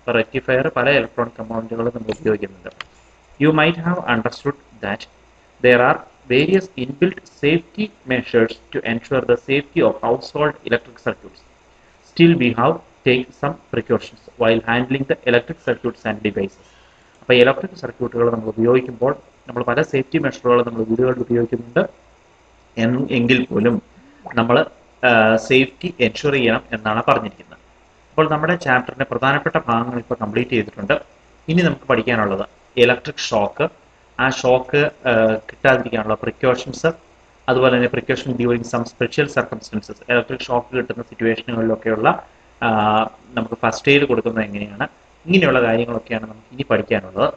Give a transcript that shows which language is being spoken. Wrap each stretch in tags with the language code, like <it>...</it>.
<ml>Rectifier പല electronic കമ്പോണന്റുകളും നമ്മൾ ഉപയോഗിക്കുന്നുണ്ട്.</ml> <en>You might have understood that there are various inbuilt safety measures to ensure the safety of household electric circuits. Still, we have take some precautions while handling the electric circuits and devices.</en> <ml>അപ്പോൾ electric സർക്യൂട്ടുകൾ നമ്മൾ ഉപയോഗിക്കുമ്പോൾ നമ്മൾ പല safety മെഷറുകൾ നമ്മൾ വീടുകളിൽ ഉപയോഗിക്കുന്നുണ്ട്. എങ്കിൽ പോലും നമ്മൾ സേഫ്റ്റി എൻഷുർ ചെയ്യണം എന്നാണ് പറഞ്ഞിരിക്കുന്നത്. അപ്പോൾ നമ്മുടെ ചാപ്റ്ററിന്റെ പ്രധാനപ്പെട്ട ഭാഗങ്ങൾ ഇപ്പോൾ കംപ്ലീറ്റ് ചെയ്തിട്ടുണ്ട്. ഇനി നമുക്ക് പഠിക്കാനുള്ളത് ഇലക്ട്രിക് ഷോക്ക്, ആ ഷോക്ക് കിട്ടാതിരിക്കാനുള്ള പ്രിക്കോഷൻസ്, അതുപോലെ തന്നെ precaution during some special circumstances, electric shock കിട്ടുന്ന സിറ്റുവേഷനുകളിലൊക്കെയുള്ള നമുക്ക് ഫസ്റ്റ് എയ്ഡ് കൊടുക്കുന്നത് എങ്ങനെയാണ്, ഇങ്ങനെയുള്ള കാര്യങ്ങളൊക്കെയാണ് നമുക്ക് ഇനി പഠിക്കാനുള്ളത്.</ml>